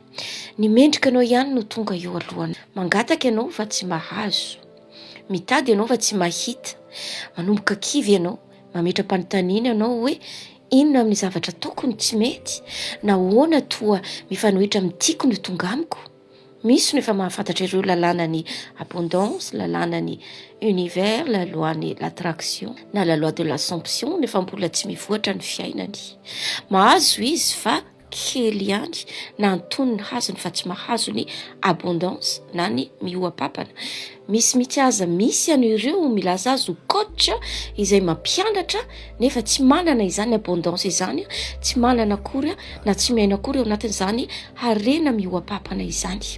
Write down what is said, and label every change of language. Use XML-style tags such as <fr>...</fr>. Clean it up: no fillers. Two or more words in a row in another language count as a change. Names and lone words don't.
<mg>Ny mendrikanao ihany no tonga eo alohany. Mangataka ianao fa tsy mahazo, mitady ianao fa tsy mahita, manomboka kivy ianao, mametra-panontaniana ianao hoe inona amin'ny zavatra tokony tsy mety, na hoana toa mifanohitra amin'ny tiako no tonga amiko. Misy no efa mahafantatra ireo lalàna ny abondance, lalàna ny univers,</mg> <fr>la loi</fr> <mg>ny l'attraction, na</mg> <fr>la loi de l'assomption,</fr> <mg>nefa mbola tsy mivoatra ny fiainany. Mahazo izy fa kely ihany, na antonony hazony fa tsy mahazo ny abondance na ny mioapapana. Misy aza misy an'ireo milaza azy ho coach izay mampianatra nefa tsy manana izany abondance izany, tsy manana akory na tsy miaina akory eo anatin'izany harena mioapapana izany.</mg>